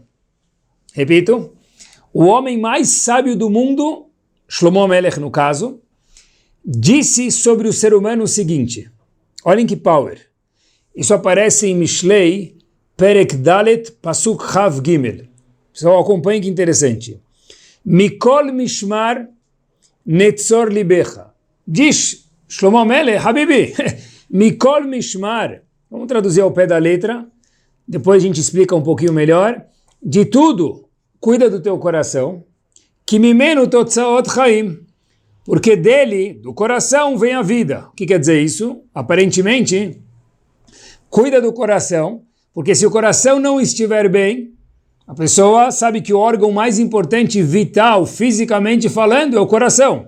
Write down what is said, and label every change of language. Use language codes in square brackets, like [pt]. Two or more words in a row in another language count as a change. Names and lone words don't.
[pt] Repito, o homem mais sábio do mundo, Shlomo Melech no caso, disse sobre o ser humano o seguinte, olhem que power, isso aparece em Mishlei, [he] פרק דלת, פסוק כף גימל. [pt] Pessoal, acompanhem que interessante. [he] מכל משמר נצור לבך. [pt] Diz Shlomo Melech, Habibi, [he] מכל משמר, [pt] vamos traduzir ao pé da letra, depois a gente explica um pouquinho melhor, de tudo, cuida do teu coração, que [he] ממנו תוצאות חיים, [pt] porque dele, do coração, vem a vida. O que quer dizer isso? Aparentemente, cuida do coração, porque se o coração não estiver bem, a pessoa sabe que o órgão mais importante, vital, fisicamente falando, é o coração.